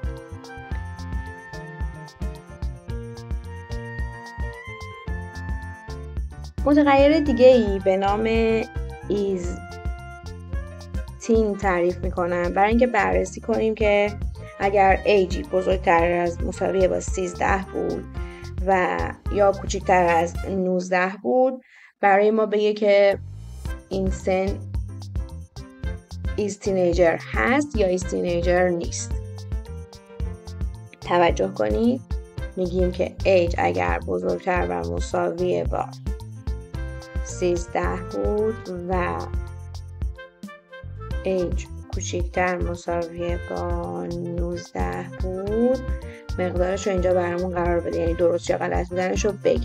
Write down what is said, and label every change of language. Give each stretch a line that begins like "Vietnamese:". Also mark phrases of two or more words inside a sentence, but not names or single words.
Persian: متغیر دیگه ای به نام is10 تعریف میکنم برای اینکه بررسی کنیم که اگر age بزرگتر از مساوی با 13 بود و یا کوچکتر از 19 بود برای ما بگه که این سن
English: is teenager
Persian: هست یا
English: is teenager
Persian: نیست. توجه کنید میگیم که age اگر بزرگتر و مساوی با 13 بود و age کوچکتر مساوی با 19 بود مقدارش رو اینجا برامون قرار بده، یعنی درست یا غلط بودنش رو بگه.